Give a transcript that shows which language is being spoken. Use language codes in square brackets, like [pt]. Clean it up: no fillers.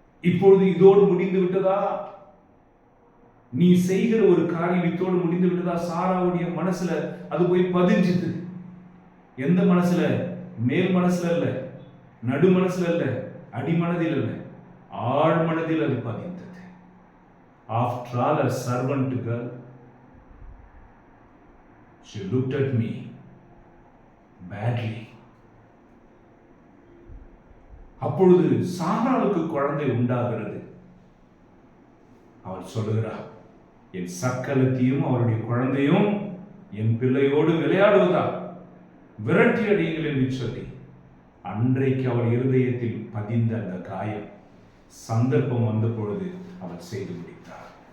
[ta] இப்பொழுது இதோடு முடிந்து விட்டதா? நீ செய்கிற ஒரு காரியம் இதோடு முடிந்து விட்டதா? சாராவுடைய மனசுல அது போய் பதிஞ்சுது. எந்த மனசுல? மேல் மனசுல இல்ல, நடு மனசுல இல்ல, அடிமனதில் இல்ல, ஆழ் மனதில் அது பதிந்தது. [en] After all, a servant girl, she looked at me badly. [ta] அப்பொழுது சாராளுக்கு குழந்தை உண்டாகிறது. அவள் சொல்லுகிறார், என் சக்கலத்தையும் அவருடைய குழந்தையும் என் பிள்ளையோடு விளையாடுவதா விரட்டி அடியுங்கள் என்று சொல்லி அன்றைக்கு அவள் இருதயத்தில் பதிந்த அந்த காயம் சந்தர்ப்பம் வந்த பொழுது அவள் செய்து முடித்தார்.